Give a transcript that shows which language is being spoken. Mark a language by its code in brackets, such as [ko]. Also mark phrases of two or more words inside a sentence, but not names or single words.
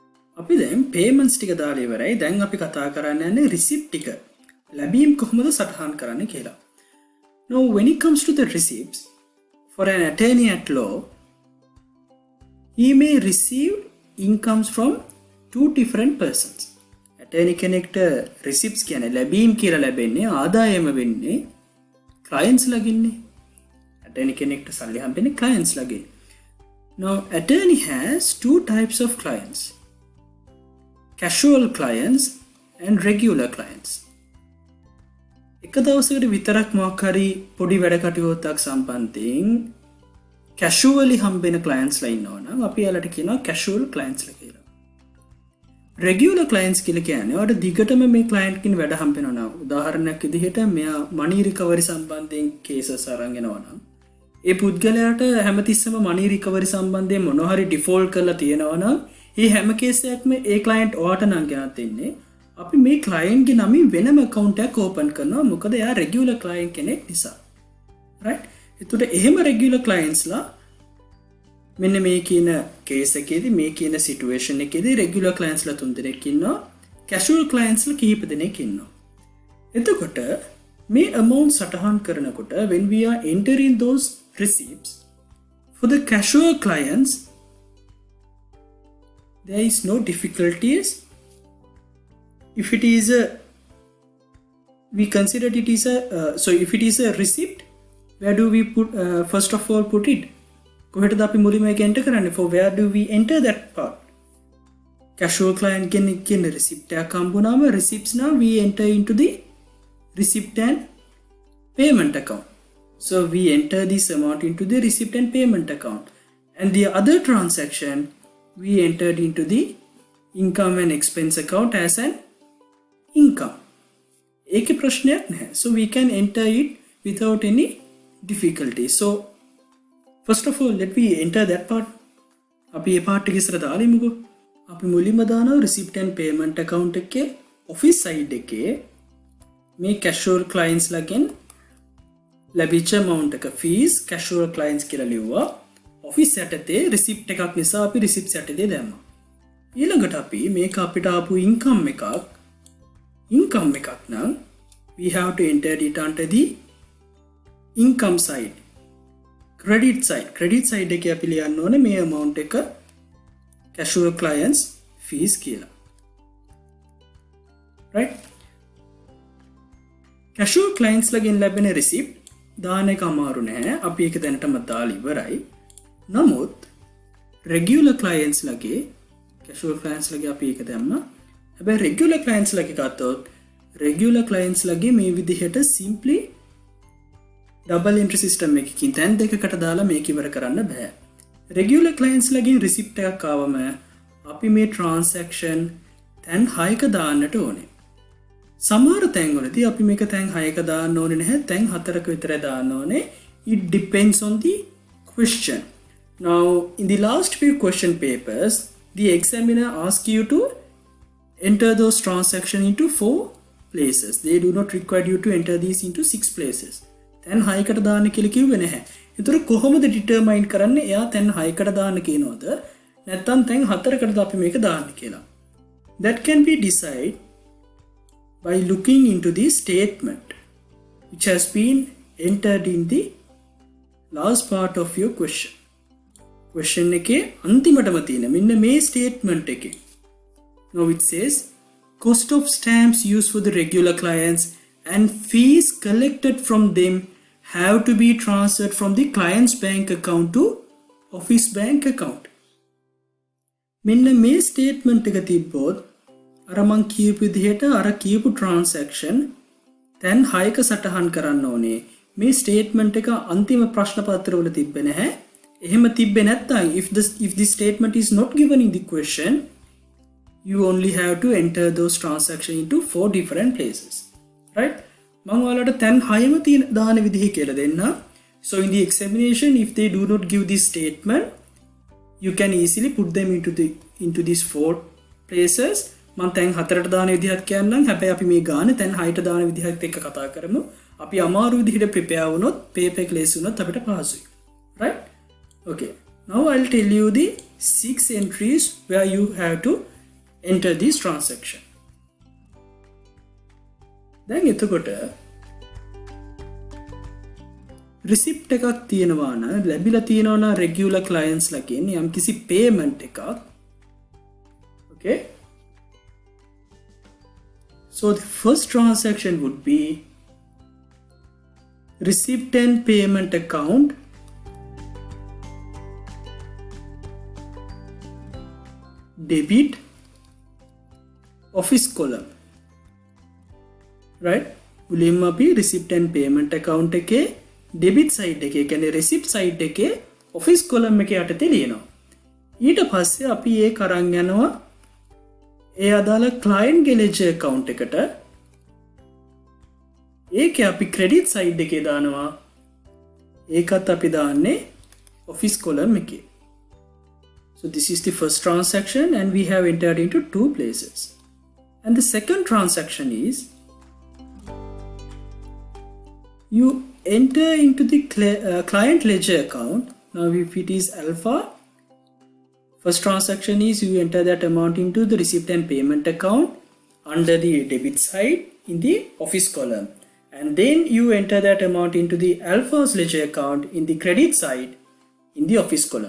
[si] අපි දැන් payments ටික දාලා ඉවරයි. දැන් අපි කතා කරන්න යන්නේ receipt ටික. ලැබීම් කොහොමද සටහන් කරන්න කියලා. [en] Now when it comes to the receipts, for an attorney at law, he may receive incomes from two different persons. [si] attorney කෙනෙක්ට receipts කියන්නේ ලැබීම් කියලා ලැබෙන්නේ ආදායම වෙන්නේ clients ලගින්නේ. attorney කෙනෙක්ට සල්ලි හම්බෙන්නේ clients ලගේ. [en] Now attorney has two types of clients: casual clients and regular clients. [si] එක දවසකට විතරක් මොකක් හරි පොඩි වැඩ කටයුත්තක් සම්බන්ධයෙන් casually හම්බෙන clients ලා ඉන්නවා නම් අපි යාලට කියනවා [en] casual clients [si] ලා කියලා. [en] regular clients [si] කියලා කියන්නේ ඔයාලට දිගටම මේ client කින් වැඩ හම්බෙනවා නම් උදාහරණයක් විදිහට මෙයා [en] money recovery [si] සම්බන්ධයෙන් cases අරන් එනවා නම් ඒ පුද්ගලයාට හැමතිස්සම [en] money recovery [si] සම්බන්ධයෙන් මොනවා හරි default කරලා තියෙනවා නම් මේ හැම case එකක්ම ඒ client ඔයාට නම් ගෙනත් දෙන්නේ අපි මේ client ගේ නමින් වෙනම account එකක් open කරනවා මොකද එයා [en] regular client [si] කෙනෙක් නිසා. right? එතකොට එහෙම [en] regular clients [si] ලා මෙන්න මේ කියන case එකේදී මේ කියන situation එකේදී [en] regular clients [si] ලා තුන් දෙනෙක් ඉන්නවා. [en] casual clients [si] ලා කිහිප දෙනෙක් ඉන්නවා. එතකොට මේ amount සටහන් කරනකොට [en] when we are entering those receipts for the casual clients there is no difficulties. If it is a we consider it is a so if it is a receipt, where do we put first of all put it? [si] කොහෙටද අපි මුලින්ම ඒක enter කරන්නේ? [en] For where do we enter that part? casual client [si] කෙනෙක් කියන receipt එකක් හම්බුනාම [en] receipts now we enter into the receipt and payment account. So we enter this amount into the receipt and payment account, and the other transaction we entered into the income and expense account as an income. [si] ඒකේ ප්‍රශ්නයක් නැහැ. [en] So we can enter it without any difficulty. So first of all let we enter that part. [si] අපි මේ part එක ඉස්සර දාලිමුකෝ. අපි මුලින්ම දානවා [en] receipt and payment account [si] එකේ [en] office side [si] එකේ මේ [en] casual clients [si] ලගෙන් ලැබිච්ච amount එක [en] fees casual clients [si] කියලා ලිව්වා. office යටතේ receipt එකක් නිසා අපි receipt යටතේ දැම්මා. ඊළඟට අපි මේක අපිට ආපු income එකක් නම් [en] we have to enter it under the income side. credit side [si] එකේ අපි ලියන්න ඕනේ මේ amount එක [en] casual clients fees [si] කියලා. right? [en] casual clients [si] ලගෙන් ලැබෙන receipt දාන එක අමාරු නෑ. අපි ඒක දැනටම දාලා ඉවරයි. නමුත් [en] regular clients [si] ලගේ [en] casual clients [si] ලගේ අපි ඒක දැම්මා. හැබැයි [en] regular clients [si] ලගේ ගත්තොත් [en] regular clients [si] ලගේ මේ විදිහට [en] simply double entry system [si] එකකින් තැන් දෙකකට දාලා මේක ඉවර කරන්න බෑ. [en] regular clients [si] ලගේ receipt එකක් ආවම අපි මේ transaction තැන් 6ක දාන්නට ඕනේ. සමහර තැන්වලදී අපි මේක තැන් 6ක දාන්න ඕනේ නැහැ. තැන් 4ක විතර දාන්න ඕනේ. [en] It depends on the question. Now in the last few question papers the examiner asks you to enter those transactions into 4 places. They do not require you to enter these into 6 places. [si] තැන් 6කට දාන්න කියලා කිව්වේ නැහැ. ඒතර කොහොමද determine කරන්නේ එයා තැන් 6කට දාන්න කියනවද නැත්නම් තැන් 4කටද අපි මේක දාන්න කියලා? [en] That can be decided by looking into the statement which has been entered in the last part of your question. [si] question එකේ අන්තිමටම තියෙන මෙන්න මේ statement එකේ. [en] Now it says cost of stamps used for the regular clients and fees collected from them have to be transferred from the client's bank account to office bank account. [si] මෙන්න මේ statement එක තිබ්බොත් අර මං කියපු විදිහට අර කියපු transaction දැන් 6ක සටහන් කරන්න ඕනේ. මේ statement එක අන්තිම ප්‍රශ්න පත්‍රවල තිබ්බේ නැහැ. එහෙම තිබ්බේ නැත්නම් [en] if the statement is not given in the question you only have to enter those transactions into 4 different places. right? [si] මම ඔයාලට තැන් 6ම තියෙන දාන විදිහ කියලා දෙන්න. [en] So in the examination if they do not give this statement you can easily put them into these 4 places. [si] මම තැන් 4ට දාන විදිහක් කියන්නම්. හැබැයි අපි මේ ගානේ තැන් 6ට දාන විදිහත් එක්ක කතා කරමු. අපි අමාරු විදිහට prepare වුණොත් paper එක ලේසි වුණොත් අපිට පහසුයි. [en] right? Okay. Now I'll tell you the 6 entries where you have to enter this transaction. [si] දැන් එතකොට receipt එකක් තියෙනවා නම් ලැබිලා තියෙනවා නම් [en] regular clients [si] ලකින් යම්කිසි payment එකක්. [en] Okay, so the first transaction would be receipt and payment account debit office column. Right, [si] මුලින්ම අපි [en] receipt and payment account [si] එකේ [en] debit side [si] එකේ කියන්නේ [en] receipt side [si] එකේ [en] office column [si] එකේ යටතේ ලියනවා. ඊට පස්සේ අපි ඒක අරන් යනවා ඒ අදාළ client ගේ ledger account එකට. ඒකේ අපි [en] credit side [si] එකේ දානවා. ඒකත් අපි දාන්නේ [en] office column [si] එකේ. [en] So this is the first transaction and we have entered into two places. And the second transaction is you enter into the client ledger account. Now if it is alpha, first transaction is you enter that amount into the receipt and payment account under the debit side in the office column, and then you enter that amount into the alpha's ledger account in the credit side in the office column.